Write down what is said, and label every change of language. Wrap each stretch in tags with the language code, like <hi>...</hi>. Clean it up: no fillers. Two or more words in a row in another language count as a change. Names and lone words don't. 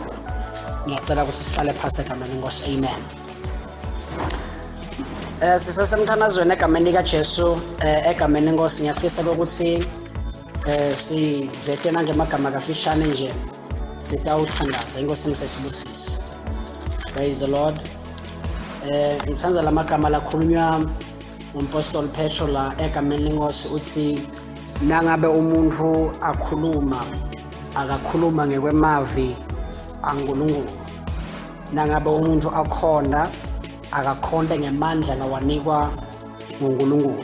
<ss>Ngiyacela ukuthi sihlale phansi egameni lenkosi. Amen. Sisesemthandazweni egameni likaJesu egameni lenkosi. Ngiyafisa ukuthi sivete nangemagama kafishane nje sitawuthandaza. Inkosi imsayisibusisi.</ss> <en>Praise the Lord.</en> <ss>Ngithanza lamagama lakhulunywa uMpostoli Petro la egameni lenkosi uthi nangabe umuntu akhuluma akakhuluma ngekwemavi aNkulunkulu. Nangabe umuntu akhonda akakhonde ngemandla lawanikwa uNkulunkulu.</ss>